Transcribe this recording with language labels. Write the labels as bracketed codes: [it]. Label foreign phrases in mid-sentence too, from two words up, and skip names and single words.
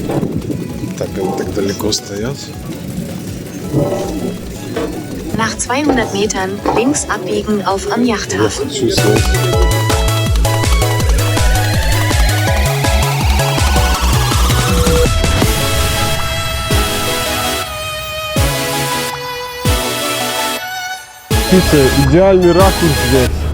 [ru] Так, они так далеко стоят. [de] Nach 200 Metern links abbiegen auf am [ru] Я [de] Yachthafen. [ru] хочу снять. Смотрите, идеальный ракурс здесь.